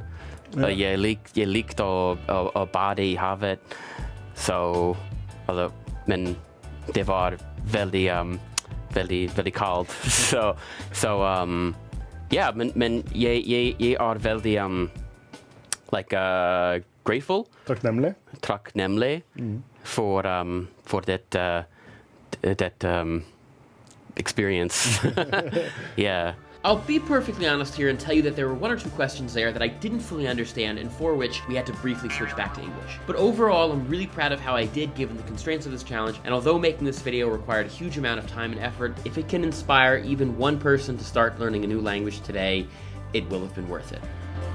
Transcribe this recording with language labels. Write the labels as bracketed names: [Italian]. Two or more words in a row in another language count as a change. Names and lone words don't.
[Norwegian] Jeg likte å bade i havet, men det var veldig kaldt. Ja, men jeg er veldig grateful. [English] Takknemlig for that experience. Yeah. I'll be perfectly honest here and tell you that there were 1 or 2 questions there that I didn't fully understand and for which we had to briefly switch back to English. But overall, I'm really proud of how I did given the constraints of this challenge, and although making this video required a huge amount of time and effort, if it can inspire even one person to start learning a new language today, it will have been worth it.